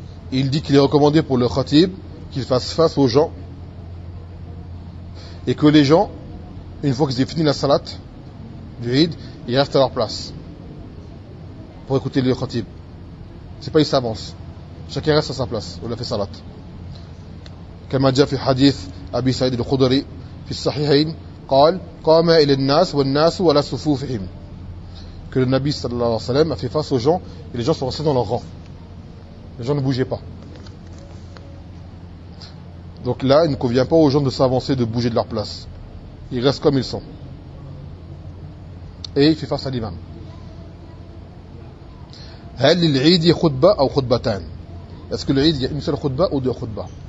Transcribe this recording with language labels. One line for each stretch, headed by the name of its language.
French: Et il dit qu'il est recommandé pour le Khatib qu'il fasse face aux gens. Et que les gens, une fois qu'ils aient fini la salat du Eid, ils restent à leur place. Pour écouter le Khatib. C'est pas qu'ils s'avancent. Chacun reste à sa place. On a fait salat.
Arabic: كما جاء في حديث أبي سعيد الخدري في الصحيحين قال قام إلى الناس والناس ولا صفوفهم
French: que le Nabi صلى الله عليه وسلم a fait face aux gens et les gens sont restés dans leur rang. Les gens ne bougeaient pas. Donc là, il ne convient pas aux gens de s'avancer, de bouger de leur place. Ils restent comme ils sont. Et il fait face à l'imam.
Arabic: هل للعيد خطبة أو خطبتان؟
French: Est-ce que l'عيد il y a une seule خطبة ou deux خطبة?